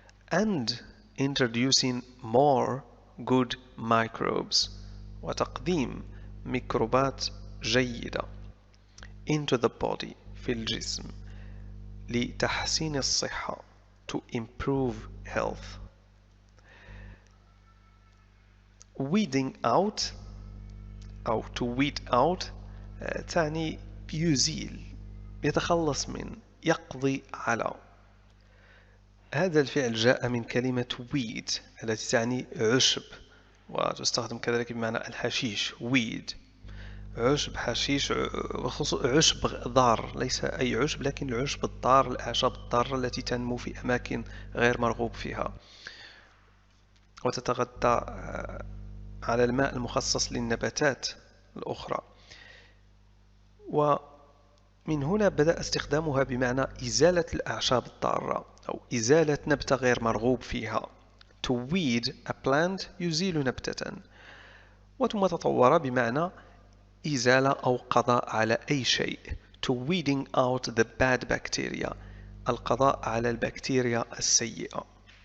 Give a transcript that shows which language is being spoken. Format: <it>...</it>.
<en>and introducing more good microbes</en> <ar>وتقديم ميكروبات جيدة</ar> <en>into the body</en> <ar>في الجسم لتحسين الصحة</ar> <en>to improve health. weeding out</en> <ar>أو</ar> <en>to weed out</en> <ar>تعني يزيل يتخلص من يقضي على. هذا الفعل جاء من كلمة weed التي تعني عشب وتستخدم كذلك بمعنى الحشيش weed عشب حشيش عشب ضار ليس أي عشب لكن العشب الضار الأعشاب الضارة التي تنمو في أماكن غير مرغوب فيها وتتغذى على الماء المخصص للنباتات الأخرى. ومن هنا بدأ استخدامها بمعنى إزالة الأعشاب الضارة أو إزالة نبتة غير مرغوب فيها.</ar> <en>To weed a plant</en> <ar>يزيل نبتة. وثم تطور بمعنى إزالة أو قضاء على أي شيء.</ar> <en>To weeding out the bad bacteria،</en> <ar>القضاء على البكتيريا السيئة.</ar>